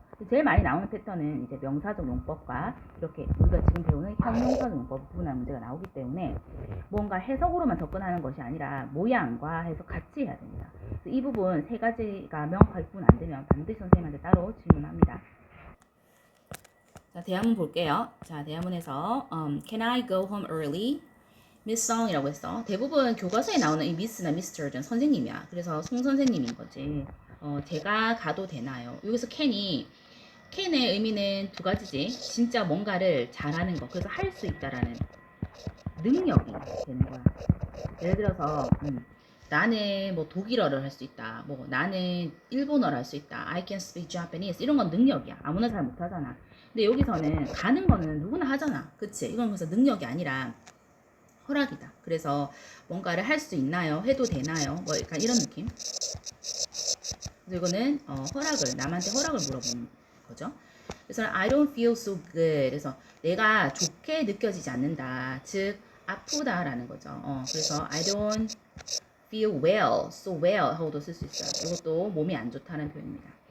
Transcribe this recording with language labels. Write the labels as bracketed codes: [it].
[ko] 제일 많이 나오는 패턴은 이제 명사적 용법과 이렇게 우리가 지금 배우는 형용사적 용법 부분한 문제가 나오기 때문에 뭔가 해석으로만 접근하는 것이 아니라 모양과 해석 같이 해야 됩니다. 그래서 이 부분 세 가지가 명확하게 구분 안 되면 반드시 선생님한테 따로 질문합니다. 자, 대화문 볼게요. 자, 대화문에서 [en] Can I go home early? [ko] Miss Song이라고 했어. 대부분 교과서에 나오는 이 Miss나 Mr는 선생님이야. 그래서 송 선생님인 거지. 제가 가도 되나요? 여기서 can의 의미는 두 가지지. 진짜 뭔가를 잘하는 거. 그래서 할 수 있다라는 능력이 되는 거야. 예를 들어서 나는 뭐 독일어를 할 수 있다. 뭐 나는 일본어를 할 수 있다. [en] I can speak Japanese. [ko] 이런 건 능력이야. 아무나 잘 못하잖아. 근데 여기서는 가는 거는 누구나 하잖아. 그치? 이건 그래서 능력이 아니라 허락이다. 그래서 뭔가를 할 수 있나요? 해도 되나요? 뭐 약간 이런 느낌. 그래서 이거는 허락을, 남한테 허락을 물어보는 거죠. 그래서 [en] I don't feel so good. [ko] 그래서 내가 좋게 느껴지지 않는다. 즉 아프다라는 거죠. 그래서 [en] I don't feel well, so well [ko] 하고도 쓸 수 있어요. 이것도 몸이 안 좋다는 표현입니다.